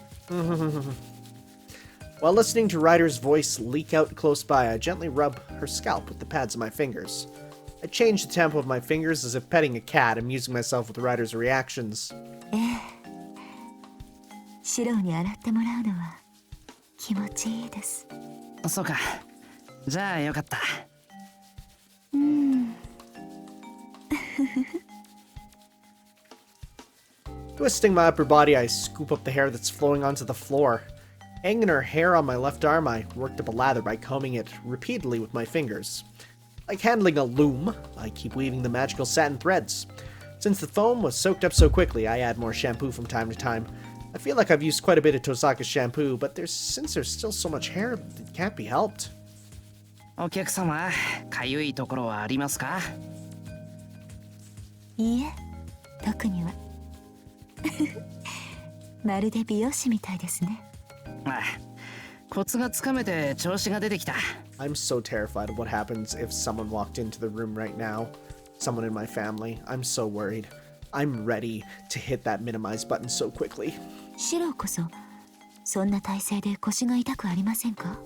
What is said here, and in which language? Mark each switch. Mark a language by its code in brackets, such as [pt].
[en] While listening to Ryder's voice leak out close by, I gently rub her scalp with the pads of my fingers. I change the tempo of my fingers as if petting a cat, amusing myself with Ryder's reactions. [ja] シロに洗ってもらうのは気持ちいいです。そうか。じゃあよかった。 [en] Twisting my upper body, I scoop up the hair that's flowing onto the floor. Hanging her hair on my left arm, I worked up a lather by combing it repeatedly with my fingers. Like handling a loom, I keep weaving the magical satin threads. Since the foam was soaked up so quickly, I add more shampoo from time to time. I feel like I've used quite a bit of Tosaka's shampoo, but since there's still so much hair, it can't be helped. [ja] お客様、かゆいところはありますか？いいえ、特には。まるで美容師みたいですね。ああ、コツがつかめて調子が出てきた。 [en] I'm so terrified of what happens if someone walked into the room right now. Someone in my family. I'm so worried. I'm ready to hit that minimize button so quickly. [ja] シロこそそんな体勢で腰が痛くありませんか？